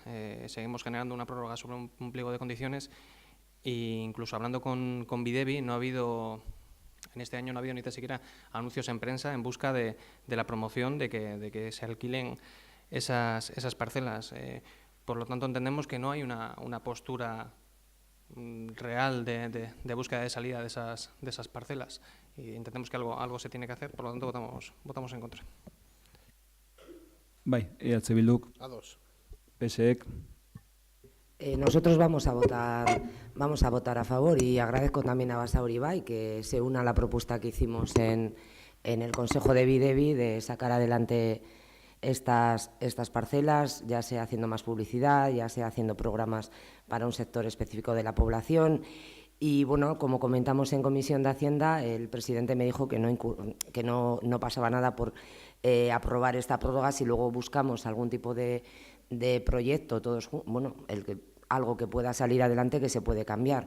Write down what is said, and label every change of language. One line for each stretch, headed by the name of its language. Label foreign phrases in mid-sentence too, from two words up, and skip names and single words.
Spanish: Seguimos generando una prórroga sobre un pliego de condiciones e incluso hablando con Videbi, en este año no ha habido ni tan siquiera anuncios en prensa en busca de la promoción de que se alquilen esas parcelas. Por lo tanto, entendemos que no hay una postura real de búsqueda de salida de esas parcelas y entendemos que algo se tiene que hacer, por lo tanto votamos en contra.
Basque: Bai, EH Bilduk. A2. PSEk.
Spanish: Nosotros vamos a votar a favor y agradezco también a Basauri Bai que se una a la propuesta que hicimos en el Consejo de Videbi de sacar adelante estas parcelas, ya sea haciendo más publicidad, ya sea haciendo programas para un sector específico de la población Y bueno, como comentamos en Comisión de Hacienda, el presidente me dijo que no pasaba nada por aprobar esta prórroga si luego buscamos algún tipo de proyecto, algo que pueda salir adelante que se puede cambiar.